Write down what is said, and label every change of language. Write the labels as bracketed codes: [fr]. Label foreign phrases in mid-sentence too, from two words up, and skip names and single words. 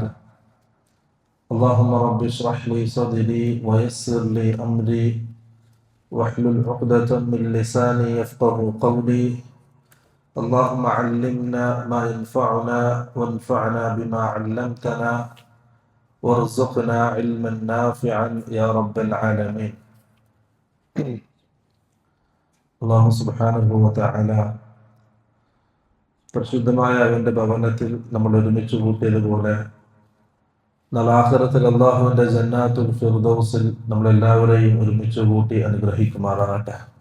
[ar] اللهم رب اشرح لي صدري ويسر لي أمري واحلل عقدة من لساني يفقه قولي. اللهم علمنا ما ينفعنا وانفعنا بما علمتنا وارزقنا علما نافعا يا رب العالمين. [ml] അല്ലാഹു [ar] سبحانه وتعالى [ml] പരിശുദ്ധമായ അവന്റെ ഭവനത്തിൽ നമ്മൾ ഒരുമിച്ച് കൂട്ടിയതുപോലെ നാളെ ആഖിറത്തിൽ അല്ലാഹുവിന്റെ ജന്നാത്തുൽ ഫിർദൗസിൽ നമ്മളെല്ലാവരെയും ഒരുമിച്ച് കൂട്ടി അനുഗ്രഹിക്കുമാറാകട്ടെ.